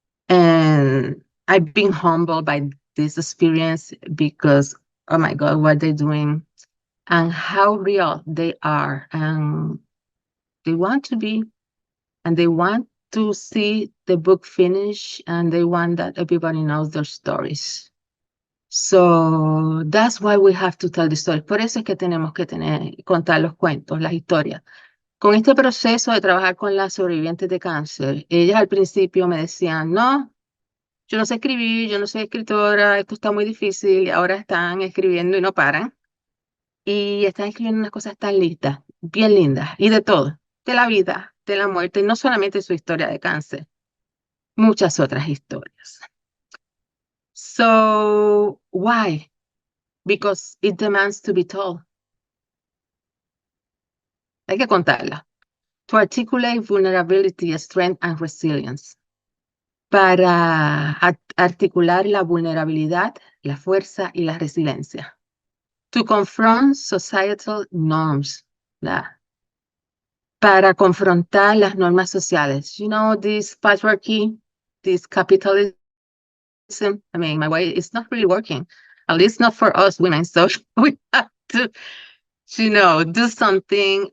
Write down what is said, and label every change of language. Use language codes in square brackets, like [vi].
[en] And I've been humbled by this experience because, oh my God, what they're doing and how real they are. And they want to be, and they want to see the book finish, and they want that everybody knows their stories. So that's why we have to tell the story. [es] Por eso es que tenemos que contar los cuentos, las historias. Con este proceso de trabajar con las sobrevivientes de cáncer, ellas al principio me decían, no, yo no sé escribir, yo no soy escritora, esto está muy difícil, y ahora están escribiendo y no paran. Y están escribiendo unas cosas tan listas, bien lindas, y de todo, de la vida, de la muerte, y no solamente su historia de cáncer, muchas otras historias. [en] So, why? Because it demands to be told. [es] Hay que contarla. [en] To articulate vulnerability, strength, and resilience. [es] Para articular la vulnerabilidad, la fuerza y la resiliencia. [en] To confront societal norms. [es] Para confrontar las normas sociales. [en] You know, this patriarchy, this capitalism, I mean, my way, it's not really working. At least not for us women. So we have to, do something.